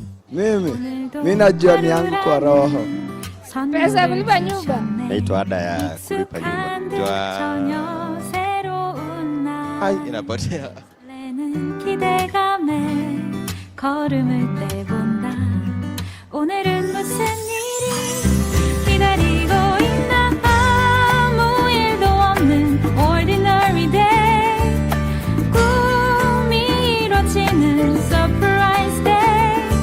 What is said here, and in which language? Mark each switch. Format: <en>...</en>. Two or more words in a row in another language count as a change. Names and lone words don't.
<sw>Mimi najua ni yangu kwa roho. Pesa kulipa nyumba. Naitwa Ada ya kulipa nyumba. Hai, inapotea.</sw> <ko>기대감에 걸음을 떼본다. 오늘은 무슨 일이 기다리고 있나. 아무 일도 없는</ko> <en>ordinary day.</en> <ko>꿈이 이뤄지는</ko> <en>surprise day.</en>